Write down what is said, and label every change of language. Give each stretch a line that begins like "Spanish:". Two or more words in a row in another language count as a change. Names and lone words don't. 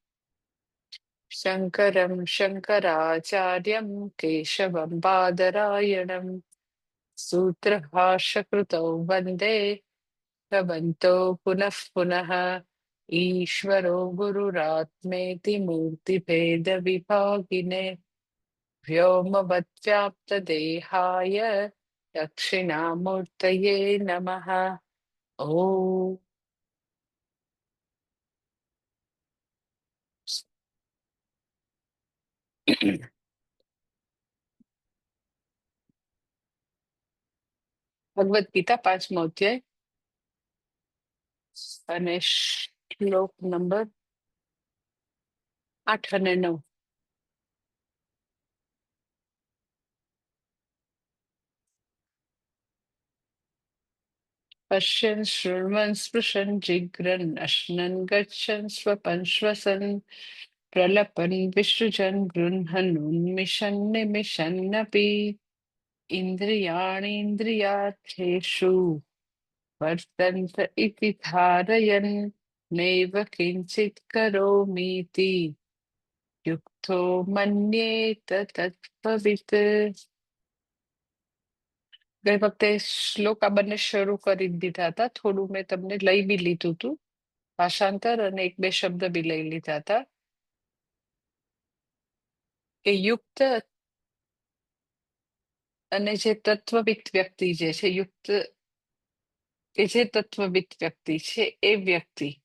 Sanskrit: शङ्करं शङ्कराचार्यं केशवं बादरायणं सूत्रभाष्यकृतौ वन्दे भगवन्तौ पुनः पुनः। ईश्वरो गुरुरात्मेति मूर्तिभेदविभागिने व्योमवद्व्याप्तदेहाय दक्षिणामूर्तये नमः।
Gujarati: ॐ ભગવદ ગીતા 5મો અધ્યાય અને શ્લોક નંબર 8 અને 9.
Sanskrit: पश्यन् शृण्वन् स्पृशन् जिघ्रन् अश्नन् गच्छन् स्वपन् श्वसन् प्रलपन् विसृजन् गृह्णन् उन्मिषन् निमिषन्नपि इन्द्रियाणीन्द्रियार्थेषु वर्तन्त इति धारयन् नैव किञ्चित् करोमीति युक्तो मन्येत तत्त्ववित्।
Gujarati: ગઈ વખતે શ્લોક આ બંને શરૂ કરી દીધા હતા. થોડું મેં તમને લઈ બી લીધું હતું, ભાષાંતર અને એક બે શબ્દ બી લઈ લીધા હતા. કે યુક્ત અને જે તત્વવિદ વ્યક્તિ જે છે, યુક્ત કે જે તત્વવિદ વ્યક્તિ છે એ વ્યક્તિ